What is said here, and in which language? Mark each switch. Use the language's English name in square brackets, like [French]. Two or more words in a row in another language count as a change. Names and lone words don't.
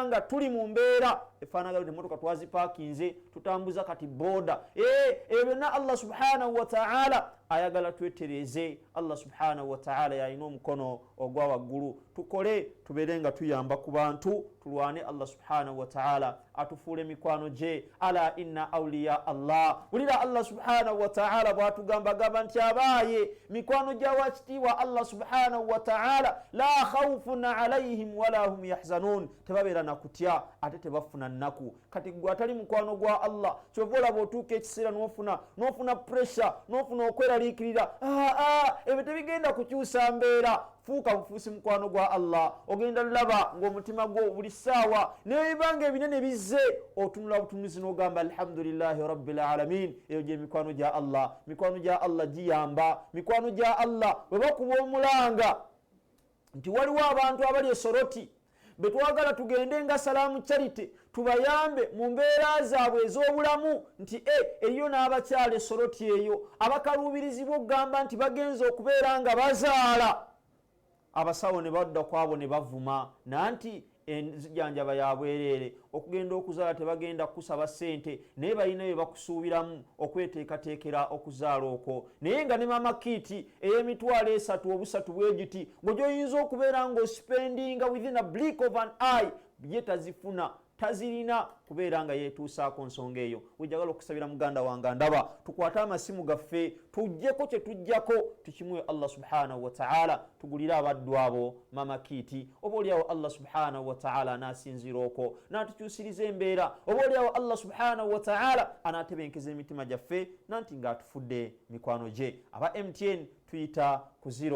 [Ganda] nga tuli mu mbeera efaanaga emmotoka twazipaakinze tutambuza kati booda ebyo byonna [Arabic] الله سبحانه وتعالى [Ganda] ayagala twetereze [Arabic] الله سبحانه وتعالى [Ganda] yalina omukono ogwa waggulu tukole tubeere nga tuyamba ku bantu tulwane [Arabic] الله سبحانه وتعالى [Ganda] atufuule mikwano gye [Arabic] ألا إن أولياء الله [Ganda] wulira [Arabic] الله سبحانه وتعالى [Ganda] bwatugamba nti abaaye mikwano gya wakitiibwa [Arabic] الله سبحانه وتعالى لا خوف عليهم ولا هم يحزنون [Ganda] tebabeera nakutya ate tebafuna nnaku kati gwe atali mukwano gwa Allah kyova olaba otuuka ekiseera n'ofuna pressure n'ofuna okweraliikirira ebyo tebigenda kukyusa mbeera fuuka bufuusi mukwano gwa Allah ogenda laba ng'omutima gwo buli ssaawa nebibanga ebinene bizze otunula butunuzi n'ogamba [Arabic] الحمد لله رب العالمين [Ganda] eyo gye mikwano gya Allah mikwano gya Allah giyamba mikwano gya Allah bwe bakuba omulanga nti waliwo abantu abali esoroti betwagala tugende nga salaamu charity tubayambe mu mbeera zaabwe ez'obulamu nti eriyo n'abakyala esoroti eyo abakaluubirizibwa okugamba nti bagenza okubeera nga bazaala abasawo ne badda kwabo ne bavuma nanti enzijjanjaba ya bwereere okugenda okuzaala tebagenda kusaba ssente naye balina bye bakusuubiramu okweteekateekera okuzaala okwo naye nga ne mama kiiti ey'emitwalo 3 obusatu bwe giti gwe gyoyinza okubeera ng'osipendinga [English] within a blink of an eye [Ganda] ye tazifuna tazirina kubeera nga yeetuusaako nsonga eyo wejagala okusabira muganda wange ndaba tukwate amasimu gaffe tujjeko kye tujjako tukimuwe [Arabic] الله سبحانه وتعالى [Ganda] tugulire abaddu abo mama kiiti oba oliawo [Arabic] الله سبحانه وتعالى [Ganda] anaasinzira okwo n'atukyusiriza embeera oba oliawo [Arabic] الله سبحانه وتعالى [Ganda] anaatebenkeza emitima gyaffe nanti ng'atufudde mikwano gye aba MTN tuyita ku